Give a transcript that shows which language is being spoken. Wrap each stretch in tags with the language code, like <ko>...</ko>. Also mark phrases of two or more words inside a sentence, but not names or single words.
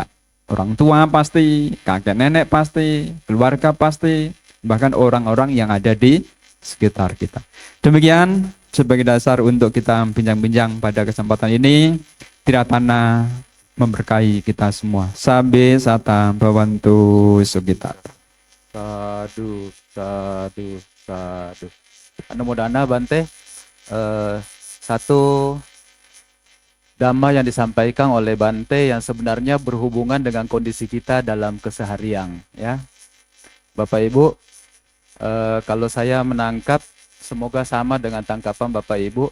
<id>Orang tua pasti, kakek nenek pasti, keluarga pasti, bahkan orang-orang yang ada di sekitar kita. Demikian sebagai dasar untuk kita bincang-bincang pada kesempatan ini. Tiratana memberkahi kita semua.</id> <pi>Sabe sata bawantu sugita. Sadu, sadu, sadu. Anumodana Bante,</pi> <id>satu dhamma yang disampaikan oleh Bante yang sebenarnya berhubungan dengan kondisi kita dalam keseharian, ya. Bapak Ibu, kalau saya menangkap, semoga sama dengan tangkapan Bapak Ibu.</id>